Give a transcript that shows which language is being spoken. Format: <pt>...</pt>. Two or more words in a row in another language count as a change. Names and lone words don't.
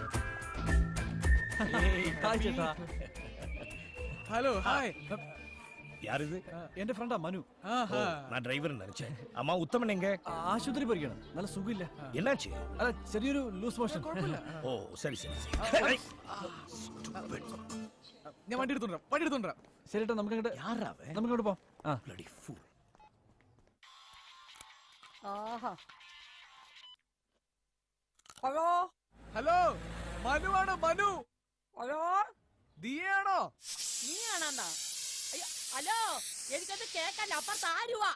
<ml>ഹലോ, ഹായ്.</ml> <ta>யாரு இது?</ta> <ml>എന്റെ ഫ്രണ്ടാ മനു.</ml> <ta>ஓ, நான் டிரைவர் நினைச்சேன். அம்மா உத்தமன் எங்க?</ta> <ml>ആശുപത്രി പോയിരിക്കണം. നല്ല സുഖമില്ല.</ml> <ta>என்னாச்சு?</ta> <ml>അല്ല ചെറിയൊരു ലൂസ് മോഷൻ.</ml> <ta>ஓ சரி சரி சரி.</ta> <ml>ഞാൻ വണ്ടി എടുത്തോണ്ടാ. ശരിട്ടാ നമുക്ക് അങ്ങോട്ട് പോവാം.</ml> <en>Bloody fool.</en> <ml>ആഹാ. ഹലോ ഹലോ, മനുവാണ്. മനു, ഹലോ, ദിയാണോ? നീയാണോ? അയ്യോ, ഹലോ, എനിക്കത് കേക്കല്ല. അപ്പുറത്ത് ആരുവാ?</ml>